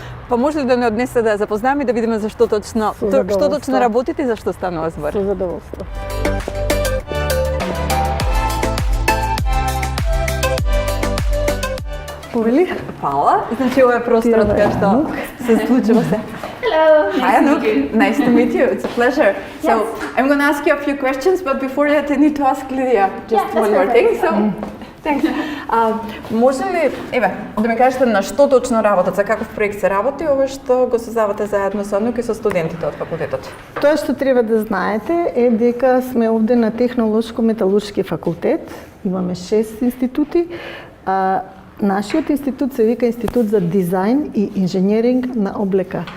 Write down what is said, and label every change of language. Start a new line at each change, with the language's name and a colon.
Macedonian: Па може ли да не однесе да ја запознаеме и да видиме зашто точно работите и зашто станува збор? Со задоволство. Повели? Фала. Значи, ова е просторот кај што се случува се.
English: Hello. Hi, Anouk. Nice to meet you. It's a pleasure. So, I'm going to ask you a few questions, but before that, I need to ask Lydia just one more thing. So, thanks.
Macedonian: Може ли, да ми кажете на што точно работат, за каков проект се работи, ова што го создавате заедно со Анук и со студентите од факултетот? Тоа што треба да знаете е дека сме овде на Технолошко-металуршки факултет. Имаме 6 институти. Нашиот институт се вика Институт за дизајн и инженеринг на облека.